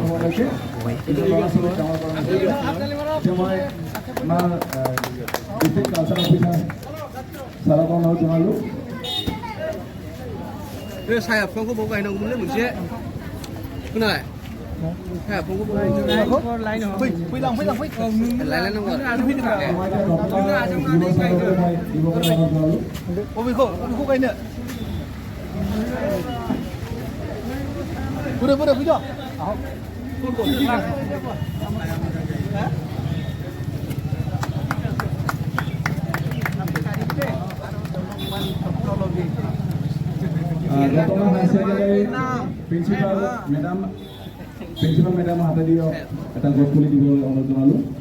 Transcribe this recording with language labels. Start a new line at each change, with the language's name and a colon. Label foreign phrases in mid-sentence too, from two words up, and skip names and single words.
Bodo: बे साया बिफांखौ बाव गायनांगौमोनलै मोनसे खोनाबाय साया बिफांखौ बाव गायनांगौ बबेखौ गायनो बोरै फैद'
Assamese: প্ৰিন্সিপাল মেডাম হাতে দিয়ক এটা গছ পুলি দিবলৈ অনুৰোধ জনালোঁ।